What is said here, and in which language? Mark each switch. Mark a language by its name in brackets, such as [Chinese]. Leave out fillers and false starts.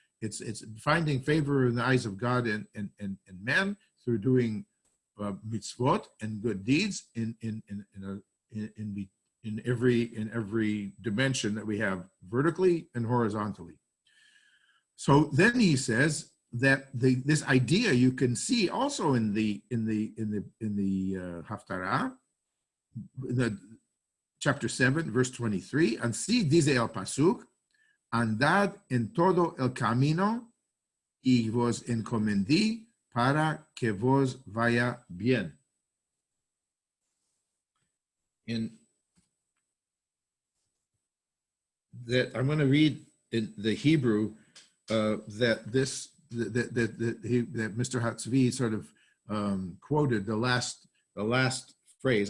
[English] It's finding favor in the eyes of God and man through doing mitzvot and good deeds in every dimension that we have, vertically and horizontally. So then he says that this idea you can see also in the Haftarah, the chapter 7, verse 23. [Spanish] Así dice el pasuk, andad en todo el camino y vos encomendí para que vos vaya bien. [English] In that, I'm going to read in the Hebrew that Mr. Hatzvi sort of quoted the last phrase.